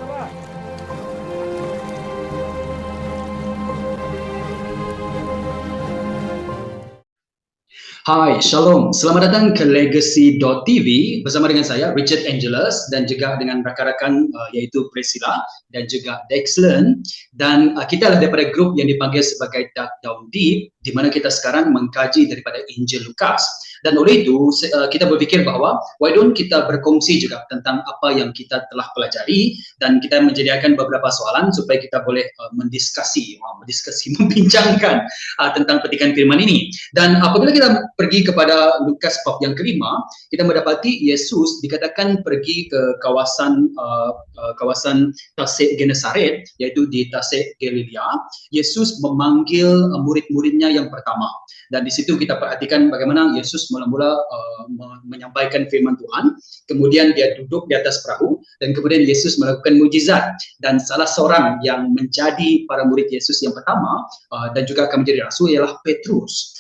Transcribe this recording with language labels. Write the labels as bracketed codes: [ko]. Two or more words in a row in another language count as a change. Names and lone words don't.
[ms] Hai, Shalom. Selamat datang ke Legacy.tv bersama dengan saya, Richard Angelus, dan juga dengan rakan-rakan yaitu Priscilla dan juga Dexlen. Dan kita adalah daripada grup yang dipanggil sebagai Dark Down Deep, di mana kita sekarang mengkaji daripada Injil Lukas. Dan oleh itu, kita berfikir bahawa [en] why don't [ms] kita berkongsi juga tentang apa yang kita telah pelajari, dan kita menyediakan beberapa soalan supaya kita boleh membincangkan tentang petikan firman ini. Dan apabila kita pergi kepada Lukas bab yang kelima, kita mendapati Yesus dikatakan pergi ke kawasan Tasik Genesaret, yaitu di Tasik Galilea. Yesus memanggil murid-muridnya yang pertama. Dan di situ kita perhatikan bagaimana Yesus mula-mula menyampaikan firman Tuhan, kemudian dia duduk di atas perahu, dan kemudian Yesus melakukan mujizat. Dan salah seorang yang menjadi para murid Yesus yang pertama dan juga akan menjadi rasul ialah Petrus.